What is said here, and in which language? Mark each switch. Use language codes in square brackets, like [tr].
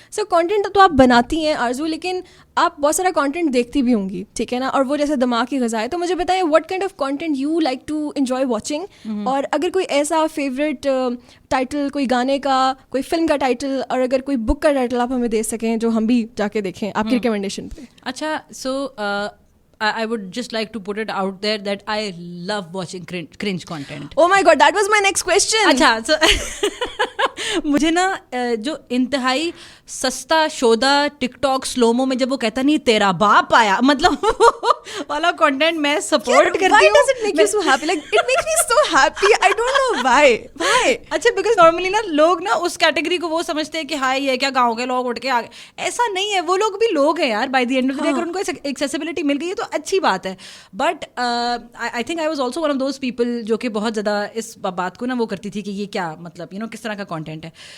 [hi] So content तो आप बनाती हैं आरजू, लेकिन आप बहुत सारा कंटेंट देखती भी होंगी, ठीक है ना, और वो जैसे दिमाग की ग़िज़ा है. तो मुझे बताएं [en] what kind of content you like to enjoy watching, [hi] और अगर कोई ऐसा फेवरेट टाइटल, कोई गाने का, कोई फिल्म का टाइटल, और अगर कोई बुक का टाइटल आप हमें दे सकें जो हम भी जाके देखें आपकी रिकमेंडेशन पे. [en] अच्छा, so I would just like to put it out there that I love watching cringe content. Oh my god, that was my next question. [hi] अच्छा, so मुझे ना जो इंतहाई सस्ता शोदा टिकटॉक स्लोमो में जब वो कहता नहीं तेरा बाप आया, मतलब वाला कंटेंट मैं सपोर्ट करती हूँ. [en] Why does it make you so happy? Like it makes me so happy. I don't know why. Why? [hi] अच्छा, बिकॉज नॉर्मली ना लोग ना उस कैटेगरी को वो समझते हैं कि हाँ ये क्या गाँव के लोग उठ के आ गए. ऐसा नहीं है, वो लोग भी लोग हैं यार. [en] by the end of the day [hi] अगर उनको एक्सेसिबिलिटी मिल गई है तो अच्छी बात है. [en] but I think I was also one of those people [hi] जो कि बहुत ज़्यादा इस बात को ना वो करती थी कि ये क्या मतलब किस तरह का कॉन्टेंट है.